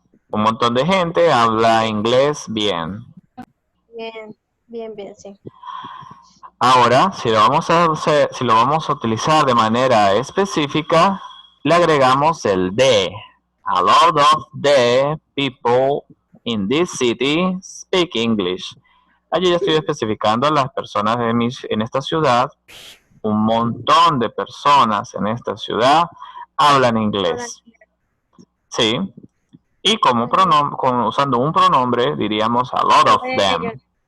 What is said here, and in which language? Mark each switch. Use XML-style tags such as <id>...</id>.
<es>Un montón de gente habla inglés bien. Bien, sí. Ahora, si lo vamos a utilizar de manera específica, le agregamos el de.</es> <en>A lot of the people in this city speak English.</en> <es>Allí ya estoy especificando a las personas en esta ciudad. Un montón de personas en esta ciudad hablan inglés. Sí. Y como usando un pronombre diríamos</es> <en>a lot of them.</en> <es>Ellos.</es>